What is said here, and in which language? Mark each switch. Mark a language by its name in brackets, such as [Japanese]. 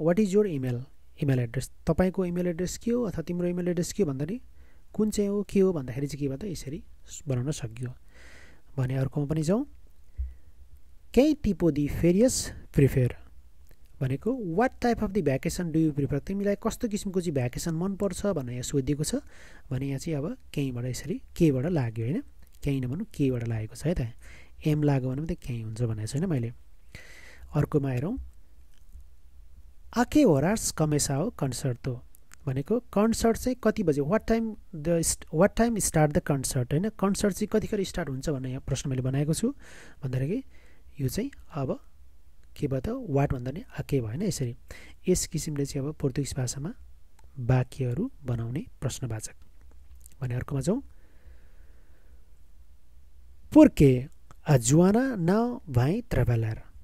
[English] What is your email? [Nepali] Email address, तपाईको email address के हो अथवा तिम्रो इमेल एड्रेस के हो भन्दाखेरि कुन चाहिँ हो के हो भन्दाखेरि चाहिँ के भयो त यसरी बनाउन सकियो। भने अर्कोमा पनि जाउँ। [Portuguese] Que tipo de férias prefer? [English] भनेको what type of the vacation do you prefer? [Nepali] तिमीलाई कस्तो किसिमको चाहिँ भ्याकेसन मन पर्छ भनेर यहाँ सोधिएको छ। भने यहाँ चाहिँ अब केहीबाट यसरी केबाट लाग्यो हैन, केही नभन्नु केबाट लागेको छ है त। एम लाग्यो भने त केही हुन्छ भनेको छैन मैले। अर्कोमा हेरौँ। [Portuguese] A que horas começa o concerto? [Nepali] भनेको कन्सर्ट चाहिँ कति बजे, [English] what time start the concert [Nepali] हैन। कन्सर्ट चाहिँ कतिखेर स्टार्ट हुन्छ भन्ने यहाँ प्रश्न मैले बनाएको छु। भन्दाखेरि यो चाहिँ अब के भयो त वाट भन्दा नि आके भएन। यसरी यस किसिमले चाहिँ अब पोर्तुगिज भाषामा वाक्यहरू बनाउने प्रश्नवाचक। भने अर्कोमा जाउँ। [Portuguese] Por que a Joana não vai trabalhar?